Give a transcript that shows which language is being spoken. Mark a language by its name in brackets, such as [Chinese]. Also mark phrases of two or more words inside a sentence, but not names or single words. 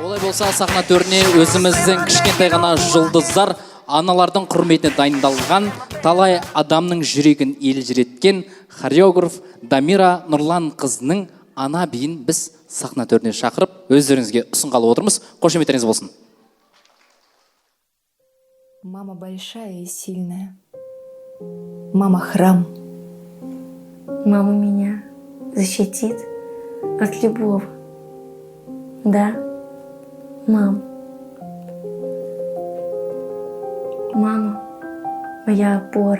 [Kazakh] Олай болса сахна төріне өзіміздің кішкентай ғана жұлдыздар, аналардың құрметіне дайындалған, талай адамның жүрегін елжіреткен хореограф Дамира Нұрлан қызының ана биін біз сахна төріне шақырып, өздеріңізге ұсынғалы отырмыз. Қошеметтеріңіз болсын. [Russian] Мама большая и сильная. Мама храм. Мама меня защитит от любого. Да, мам. Мама моя опора.